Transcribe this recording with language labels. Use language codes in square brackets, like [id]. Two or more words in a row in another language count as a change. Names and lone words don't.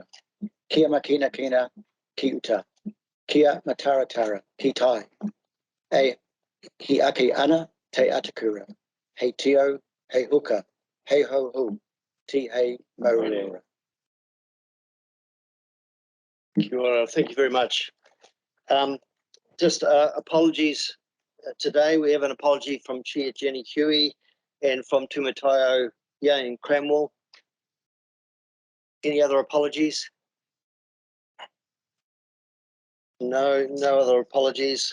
[mi] Kia makina kina ki uta. Kia mataratara ki tai. Ki ake ana te atakura. Hei tio, hei huka. Hei ho hu, ti hei maurora. Kia ora. [en] Thank you very much. Just apologies today. We have an apology from Chair Jenny Huey and from Timatanga Yang Cramwell. Any other apologies? No other apologies.